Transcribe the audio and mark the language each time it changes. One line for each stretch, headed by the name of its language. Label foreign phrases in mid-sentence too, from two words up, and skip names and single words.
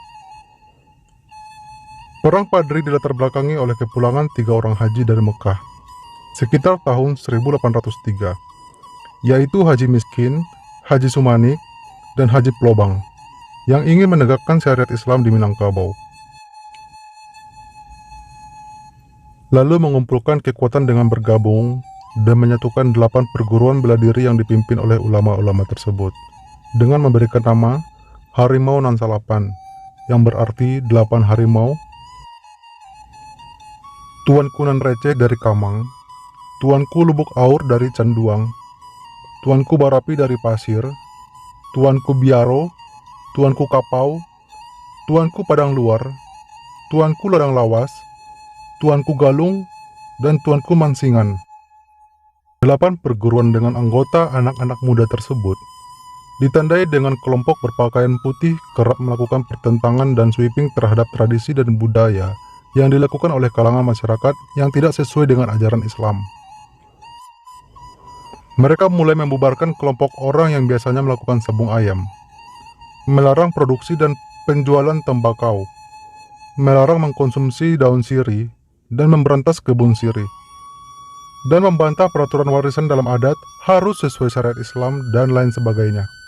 Indonesian: Perang Padri dilatar belakangi oleh kepulangan 3 orang haji dari Mekah, sekitar tahun 1803, yaitu Haji Miskin, Haji Sumanik, dan Haji Plobang, yang ingin menegakkan syariat Islam di Minangkabau. Lalu mengumpulkan kekuatan dengan bergabung dan menyatukan 8 perguruan bela diri yang dipimpin oleh ulama-ulama tersebut, dengan memberikan nama Harimau Nan Salapan, yang berarti 8 harimau, Tuanku Nan Receh dari Kamang, Tuanku Lubuk Aur dari Canduang, Tuanku Barapi dari Pasir, Tuanku Biaro, Tuanku Kapau, Tuanku Padang Luar, Tuanku Ladang Lawas, Tuanku Galung, dan Tuanku Mansingan. 8 perguruan dengan anggota anak-anak muda tersebut ditandai dengan kelompok berpakaian putih kerap melakukan pertentangan dan sweeping terhadap tradisi dan budaya yang dilakukan oleh kalangan masyarakat yang tidak sesuai dengan ajaran Islam. Mereka mulai membubarkan kelompok orang yang biasanya melakukan sabung ayam, melarang produksi dan penjualan tembakau, melarang mengkonsumsi daun sirih, dan memberantas kebun sirih, dan membantah peraturan warisan dalam adat harus sesuai syariat Islam dan lain sebagainya.